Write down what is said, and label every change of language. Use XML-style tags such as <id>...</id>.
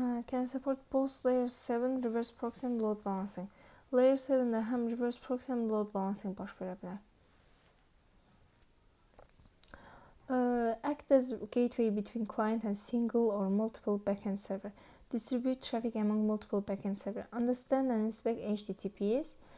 <en>Can support both layer 7 reverse proxy and load balancing.</en> <az>Layer 7-də həm reverse proxy həm load balancing baş verə bilər.</az> <en>Act as gateway between client and single or multiple backend server. Distribute traffic among multiple backend server. Understand and inspect HTTPs.</en>